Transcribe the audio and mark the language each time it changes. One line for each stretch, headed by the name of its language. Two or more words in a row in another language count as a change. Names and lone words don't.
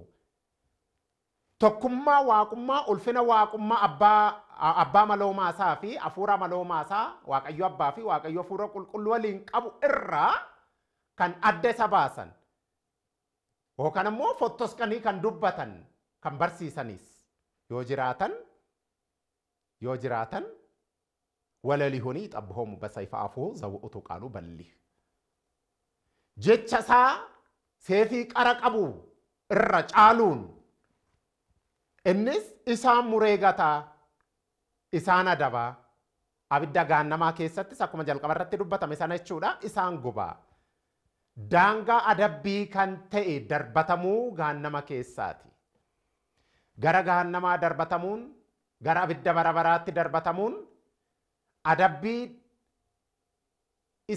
Oromo: Tokkummaa waaqummaa ulfina waaqummaa abbaa maloomaa isaa fi hafuura maloomaa isaa waaqayyo abbaa fi waaqayyo hafuura qulqulluu waliin qabu irraa kan adda isa baasan yookaan immoo fottosqanii kan dubbatan kan barsiisanis yoo jiraatan ወለሊሁኒ
Geez: ይጠብሆሙ በሰይፈ አፍሁ ዘውእቱ ቃሉ በሊህ
Oromo: jecha isaa seefii qara qabu irra caaluun innis isaan mureegataa isaan adabaa abidda gaannamaa keessattis akkuma jalqaba irratti dubbatame sana jechuudha isaan gubaa daangaa adabbii kan ta'e darbatamuu gaannama keessaati gara gaannamaa darbatamuun gara abidda barabaraatti darbatamuun adabbii isa